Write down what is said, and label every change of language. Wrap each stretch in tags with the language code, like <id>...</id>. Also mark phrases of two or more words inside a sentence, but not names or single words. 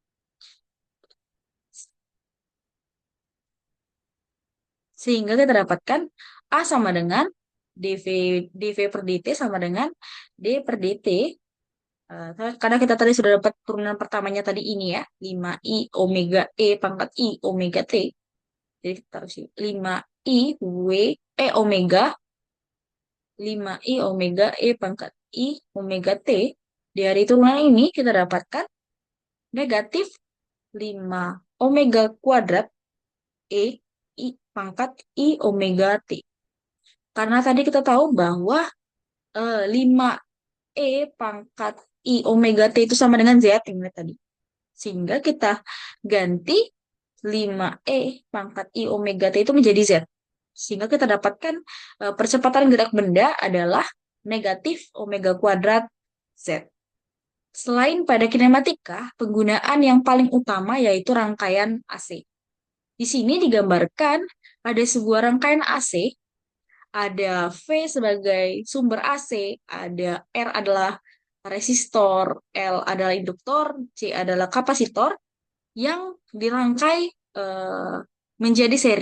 <id>Sehingga kita dapatkan A sama dengan dv dv per dt sama dengan d per dt. Karena kita tadi sudah dapat turunan pertamanya tadi ini ya, 5i omega E pangkat I omega T. Jadi kita taruh sini 5i W omega 5i omega E pangkat I omega T. Dari turunan ini kita dapatkan negatif 5 omega kuadrat E I pangkat I omega T. Karena tadi kita tahu bahwa 5E pangkat I omega T itu sama dengan Z ini tadi. Sehingga kita ganti 5E pangkat I omega T itu menjadi Z. Sehingga kita dapatkan percepatan gerak benda adalah negatif omega kuadrat Z. Selain pada kinematika, penggunaan yang paling utama yaitu rangkaian AC. Di sini digambarkan ada sebuah rangkaian AC, ada V sebagai sumber AC, ada R adalah resistor, L adalah induktor, C adalah kapasitor yang dirangkai eh, menjadi seri.</id>